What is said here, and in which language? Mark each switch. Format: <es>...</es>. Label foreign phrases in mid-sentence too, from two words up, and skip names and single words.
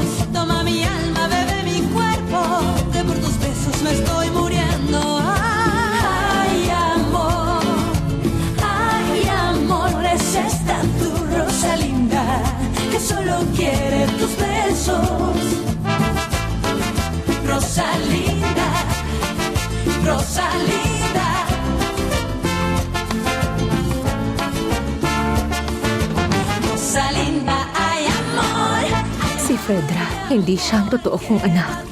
<es>Toma mi alma, bebe mi cuerpo, que por tus besos me estoy muriendo. Ay amor, es esta tu Rosalinda que solo quiere tus besos. Rosalinda, Rosalinda. Rosalinda, ay amor.</es> <tl>Si Fedra, hindi siya ang totoo kong anak.</tl>